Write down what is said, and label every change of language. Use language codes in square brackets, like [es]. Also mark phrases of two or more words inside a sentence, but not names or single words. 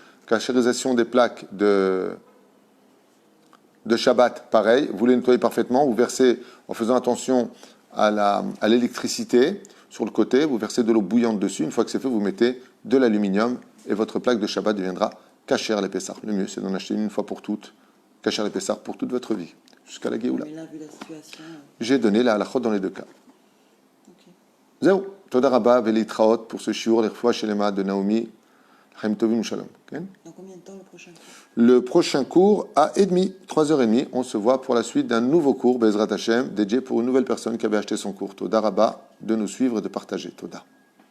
[fr] Cachérisation des plaques de Shabbat, pareil, vous les nettoyez parfaitement, vous versez, en faisant attention à l'électricité sur le côté, vous versez de l'eau bouillante dessus, une fois que c'est fait, vous mettez de l'aluminium et votre plaque de Shabbat deviendra [he] כשר לפסח. [fr] Le mieux, c'est d'en acheter une fois pour toutes, [he] כשר לפסח [fr] pour toute votre vie, jusqu'à la Géoula. Mais là, vu la situation... J'ai donné la halachot dans les deux cas. Ok. Zéro. [he] תודה רבה ולהתראות [fr] pour ce shiur, les [he] רפואה שלמה [fr] de Naomi. [he] חיים טובים שלום. [fr] Okay? Dans combien de temps le prochain cours? Le prochain cours à 3h30, on se voit pour la suite d'un nouveau cours, [he] בעזרת השם, [fr] dédié pour une nouvelle personne qui avait acheté son cours. [he] תודה רבה, [fr] de nous suivre et de partager. Toda.